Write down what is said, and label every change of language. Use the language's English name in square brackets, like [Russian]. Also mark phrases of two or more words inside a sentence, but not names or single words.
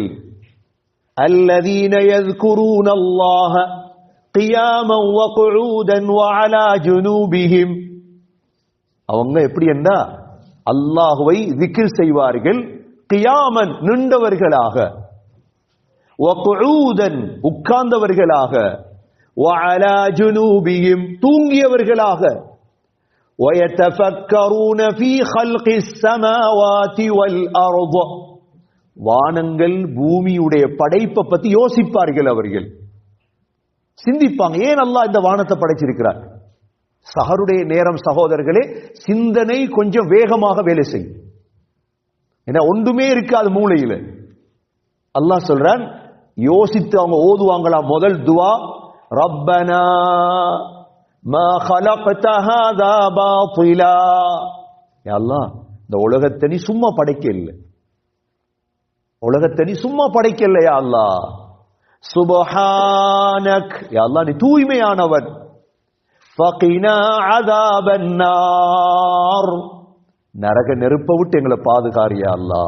[Arabic] الذين يذكرون الله قياما وقعودا وعلى جنوبهم, [Tamil] அவங்க எப்படி என்றா அல்லாஹ்வை திக்ர் செய்வார்கள், கியாமன் நின்றவர்களாக, [Arabic] وقعودا [Tamil] உட்கார்ந்தவர்களாக, [Arabic] وعلى جنوبهم [Tamil] தூங்கியவர்களாக, [Arabic] وَيَتَفَكَّرُونَ فِي خَلْقِ السَّمَاوَاتِ وَالْأَرْضِ, [Tamil] வானங்கள் பூமியுடைய படைப்பை பத்தி யோசிப்பார்கள், அவர்கள் சிந்திப்பாங்க, ஏன் அல்லாஹ் இந்த வானத்தை படைச்சிருக்கிறார். சஹருடைய நேரம் சகோதரர்களே, சிந்தனை கொஞ்சம் வேகமாக வேலை செய்யும். ஏன்னா ஒன்றுமே இருக்காது மூளையில. அல்லாஹ் சொல்றான், யோசித்து அவங்க ஓதுவாங்களா முதல் துவா, [Arabic] ربنا ما خلقت هذا باطلا, يا الله [Tamil] இந்த உலகத்தை நீ சும்மா படைக்கல, உலகத்தை நீ சும்மா படைக்கல [Arabic] يا الله, سبحانك يا الله [Tamil] நீ தூய்மையானவன், [Arabic] فقنا عذاب النار [Tamil] நரக நெருப்பை விட்டு எங்களை பாதுகாரு [Arabic] يا الله.